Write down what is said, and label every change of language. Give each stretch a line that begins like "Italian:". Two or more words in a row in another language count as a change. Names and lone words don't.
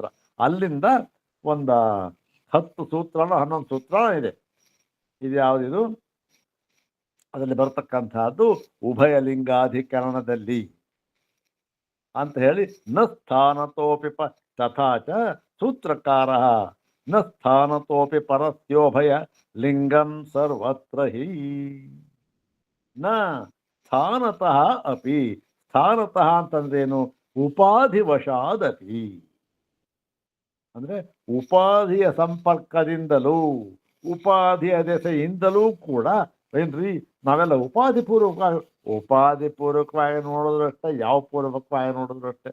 Kannada: ಅಲ್ಲಿಂದ ಒಂದು 10 ಸೂತ್ರನೋ 11 ಸೂತ್ರ ಇದೆ. ಇದು ಯಾವುದಿದು? ಅದರಲ್ಲಿ ಬರ್ತಕ್ಕಂಥದ್ದು ಉಭಯಲಿಂಗಾಧಿಕರಣದಲ್ಲಿ ಅಂತ ಹೇಳಿ
Sanskrit: ನ ಸ್ಥಾನತೋಪಿ ತಥಾಚ ಸೂತ್ರಕಾರ ನ ಸ್ಥಾನತೋಪಿ ಪರಸ್ಯೋಭಯ ಲಿಂಗಂ ಸರ್ವತ್ರ ಹಿ ನ ಸ್ಥಾನತಃ ಅಪಿ.
Kannada: ಸ್ಥಾನತಃ ಅಂತಂದ್ರೇನು? ಉಪಾಧಿವಶಾದಪಿ ಅಂದ್ರೆ ಉಪಾಧಿಯ ಸಂಪರ್ಕದಿಂದಲೂ ಉಪಾಧಿಯ ದೆಸೆಯಿಂದಲೂ ಕೂಡ ಏನ್ರಿ ನಾವೆಲ್ಲ ಉಪಾಧಿಪೂರ್ವಕವಾಗಿ ನೋಡಿದ್ರು ಅಷ್ಟೇ, ಯಾವ ಪೂರ್ವಕವಾಗಿ ನೋಡಿದ್ರು ಅಷ್ಟೇ.